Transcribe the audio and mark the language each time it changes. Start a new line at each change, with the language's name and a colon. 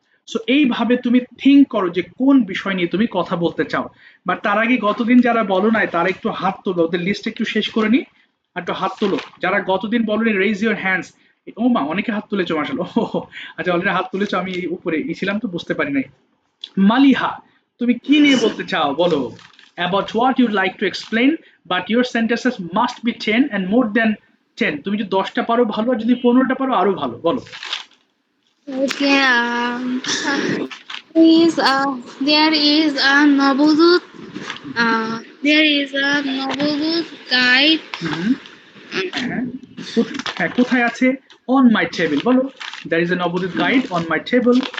Bangla: So এইভাবে তুমি think করো যে কোন বিষয় নিয়ে তুমি কথা বলতে চাও। বাট তার আগে গতদিন যারা বলো নাই তারা একটু হাত তোলো, ওদের লিস্ট একটু শেষ করে নি। আর একটু হাত তোলো যারা গতদিন বলনি,
English: Raise your hands.
Bangla: ও মা, অনেকে হাত তুলেছো মাশাআল্লাহ। ও আচ্ছা, অলরেডি হাত তুলেছো, আমি উপরে ছিলাম তো বুঝতে পারি নাই। মালিহা, তুমি কি নিয়ে বলতে চাও বলো?
English: About what you'd like to explain, but your sentences must be 10 and more than 10.
Bangla: তুমি যদি 10টা পারো ভালো, আর যদি 15টা পারো আরো ভালো, বলো।
English: Okay, is there is a Navadut there is a Navadut guide.
Bangla: হুম, হ্যাঁ, হ্যাঁ, কোথায় আছে?
English: on my table,
Bangla: বলো।
English: There is a নবোদিত guide on my table.